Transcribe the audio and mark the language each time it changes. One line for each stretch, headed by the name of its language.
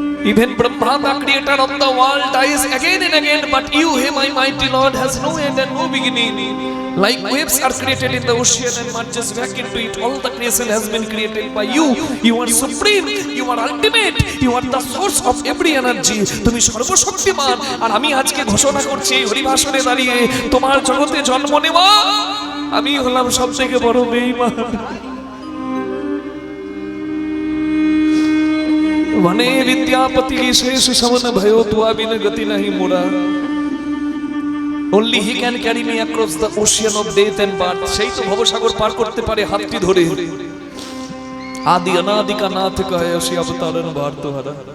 English: Even Brahma, the creator of the world, dies again and again, but you, hey my mighty Lord, has no end and no beginning. Like waves are created in the ocean and merges back into it, all the creation has been created by you. You are supreme, you are ultimate, you are the source of every energy.
Bangla: তুমি সর্বশক্তিমান। আর আমি আজকে ঘোষণা করছি হরিভাষণে দাঁড়িয়ে, তোমার জগতে জন্ম নেওয়া আমি হলাম সবথেকে বড় বেঈমান।
Maithili: वने विद्यापति शेष सवन भयो तुआ बिन गति नहीं मोरा।
English: Only he can carry me across the ocean of death and birth.
Bangla: সেই তো ভবসাগর পার করতে পারে হাতটি ধরে।
Maithili: আদি অনাদি কা নাথ কহে সে অবতারণ ভার তোহারা।